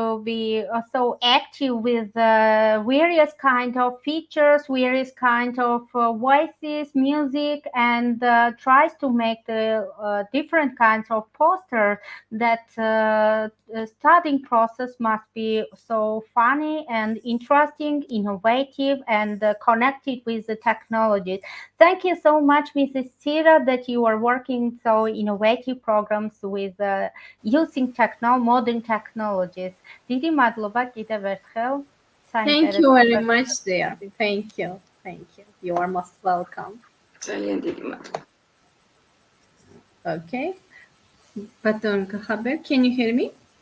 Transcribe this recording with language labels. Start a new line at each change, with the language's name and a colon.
English: be so active with various kind of features, various kind of voices, music, and tries to make the different kinds of posters that studying process must be so funny and interesting, innovative, and connected with the technologies. Thank you so much, Mrs. Sira, that you are working so innovative programs with using modern technologies.
Georgian: დიდი მადლობა კიდევ ერთხელ.
English: Thank you very much, dear. Thank you. You are most welcome.
Georgian: ძალიან დიდი მადლობა.
English: Okay. Baton Kahaber, can you hear me?